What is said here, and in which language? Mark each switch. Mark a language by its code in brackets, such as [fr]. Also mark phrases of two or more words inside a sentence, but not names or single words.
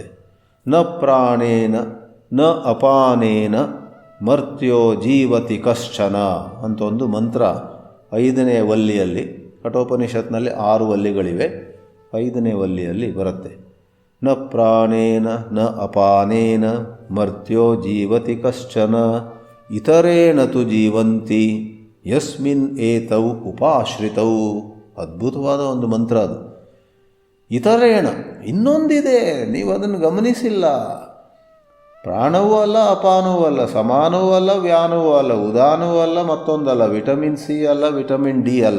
[sa] ನ ಪ್ರಾಣೇನ ನ ಅಪಾನೇನ ಮರ್ತ್ಯೋ ಜೀವತಿ ಕಶ್ಚನ [kn] ಅಂತ ಒಂದು ಮಂತ್ರ 5ನೇ ವಲ್ಲಿಯಲ್ಲಿ, ಕಠೋಪನಿಷತ್ನಲ್ಲಿ 6 ವಲ್ಲಿಗಳಿವೆ, 5ನೇ ವಲ್ಲಿಯಲ್ಲಿ ಬರುತ್ತೆ. [sa] ನ ಪ್ರಾಣೇನ ನ ಅಪಾನೇನ ಮರ್ತ್ಯೋ ಜೀವತಿ ಕಶ್ಚನ ಇತರೇಣ ತು ಜೀವಂತಿ ಯಸ್ಮಿನ್ ಏತೌ ಉಪಾಶ್ರಿತೌ. [kn] ಅದ್ಭುತವಾದ ಒಂದು ಮಂತ್ರ ಅದು. ಇತರೇಣ, ಇನ್ನೊಂದಿದೆ, ನೀವು ಅದನ್ನು ಗಮನಿಸಿಲ್ಲ. ಪ್ರಾಣವೂ ಅಲ್ಲ, ಅಪಾನವೂ ಅಲ್ಲ, ಸಮಾನವೂ ಅಲ್ಲ, ವ್ಯಾನವೂ ಅಲ್ಲ, ಉದಾನವೂ ಅಲ್ಲ, ಮತ್ತೊಂದಲ್ಲ, ವಿಟಮಿನ್ ಸಿ ಅಲ್ಲ, ವಿಟಮಿನ್ ಡಿ ಅಲ್ಲ.